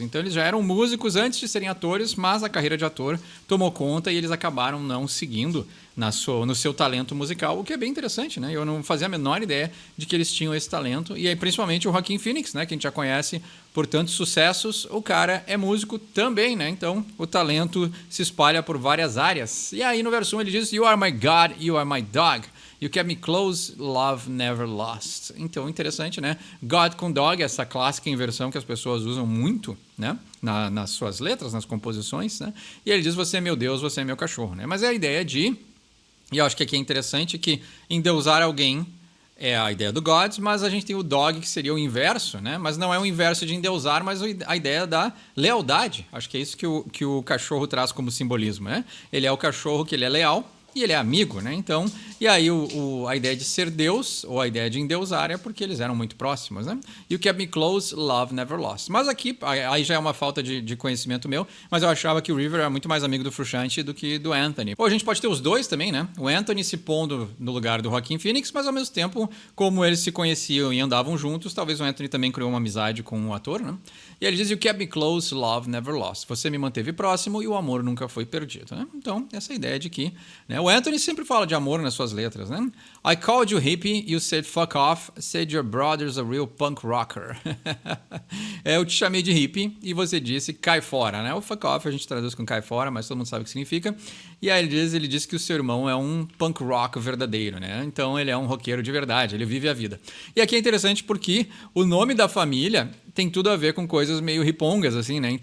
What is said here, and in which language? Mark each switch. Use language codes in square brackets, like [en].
[pt] Então eles já eram músicos antes de serem atores, mas a carreira de ator tomou conta e eles acabaram não seguindo no seu talento musical, o que é bem interessante, né? Eu não fazia a menor ideia de que eles tinham esse talento. E aí, principalmente o Joaquin Phoenix, né? Que a gente já conhece por tantos sucessos, o cara é músico também, né? Então, o talento se espalha por várias áreas. E aí, no verso 1, ele diz: [en] You are my God, you are my dog. You kept me close, love never lost. [pt] Então, interessante, né? God com dog, essa clássica inversão que as pessoas usam muito, né? Nas suas letras, nas composições, né? E ele diz: você é meu Deus, você é meu cachorro, né? Mas é a ideia de... E eu acho que aqui é interessante que endeusar alguém é a ideia do gods, mas a gente tem o dog, que seria o inverso, né? Mas não é o inverso de endeusar, mas a ideia da lealdade. Acho que é isso que o cachorro traz como simbolismo, né? Ele é o cachorro que ele é leal e ele é amigo, né? Então, e aí a ideia de ser Deus, ou a ideia de endeusar, é porque eles eram muito próximos, né? [en] You kept me close, love never lost. [pt] Mas aqui, aí já é uma falta de conhecimento meu, mas eu achava que o River era muito mais amigo do Frusciante do que do Anthony. Ou a gente pode ter os dois também, né? O Anthony se pondo no lugar do Joaquin Phoenix, mas ao mesmo tempo, como eles se conheciam e andavam juntos, talvez o Anthony também criou uma amizade com o ator, né? E ele diz, [en] you kept me close, love never lost. [pt] Você me manteve próximo e o amor nunca foi perdido, né? Então, essa ideia de que, né? O Anthony sempre fala de amor nas suas letras, né? [en] I called you hippie, you said fuck off, said your brother's a real punk rocker. [pt] Eu te chamei de hippie e você disse cai fora, né? O fuck off a gente traduz com cai fora, mas todo mundo sabe o que significa. E aí ele diz que o seu irmão é um punk rock verdadeiro, né? Então ele é um roqueiro de verdade, ele vive a vida. E aqui é interessante porque o nome da família tem tudo a ver com coisas meio ripongas, assim, né?